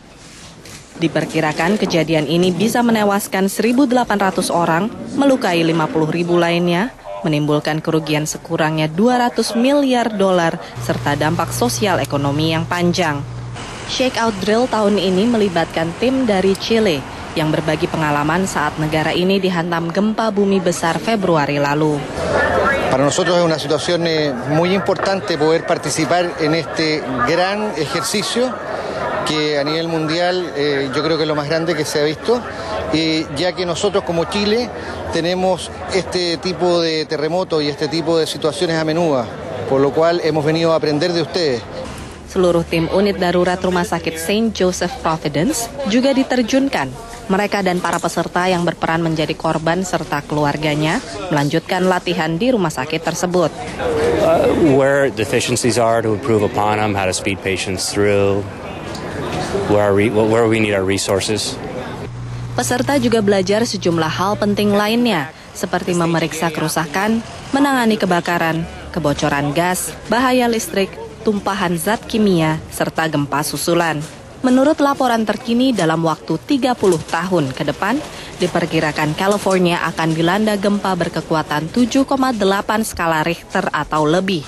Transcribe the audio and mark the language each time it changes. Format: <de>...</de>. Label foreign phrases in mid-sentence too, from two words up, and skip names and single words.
<id>Diperkirakan kejadian ini bisa menewaskan 1.800 orang, melukai 50.000 lainnya, menimbulkan kerugian sekurangnya $200 miliar, serta dampak sosial ekonomi yang panjang. Shakeout Drill tahun ini melibatkan tim dari Chile yang berbagi pengalaman saat negara ini dihantam gempa bumi besar Februari lalu.</id> <es>Para nosotros es una situación muy importante poder participar en este gran ejercicio que a nivel mundial yo creo que es lo más grande que se ha visto, ya que nosotros como Chile tenemos este tipo de terremotos y este tipo de situaciones a menudo, por lo cual hemos venido a aprender de ustedes.</es> <id>Seluruh tim unit darurat Rumah Sakit St. Joseph Providence juga diterjunkan. Mereka dan para peserta yang berperan menjadi korban serta keluarganya melanjutkan latihan di rumah sakit tersebut.</id> <en>Where deficiencies are to improve upon them, how to speed patients through, where we need our resources.</en> <id>Peserta juga belajar sejumlah hal penting lainnya, seperti memeriksa kerusakan, menangani kebakaran, kebocoran gas, bahaya listrik, tumpahan zat kimia, serta gempa susulan. Menurut laporan terkini, dalam waktu 30 tahun ke depan, diperkirakan California akan dilanda gempa berkekuatan 7,8 skala Richter atau lebih.</id>